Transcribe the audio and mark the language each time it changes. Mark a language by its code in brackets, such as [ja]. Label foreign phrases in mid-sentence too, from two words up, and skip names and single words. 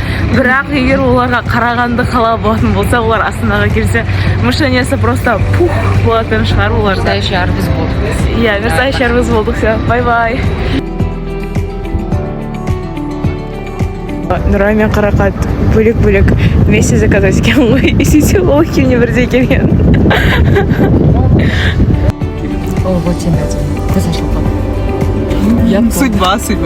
[kk] Бірақ егер оларға Қарағанды қала болатын болса, олар Астанаға келсе, мышлениесі [ru] просто пух [kk] болатын шығар оларда. [ru] Настоящий арбуз болдық. [kk] Иә, [ru] настоящий арбуз [kk] болдық. [ru] Все, бай-бай. [kk] Нұрай мен Қарақат бөлек-бөлек [ru] вместе заказать [kk] екен ғой. И сөйтсе ол екеуіне бірдей келген. О, [ru] вот тебе [kk] көз ашылып қалды. [ru] Судьба.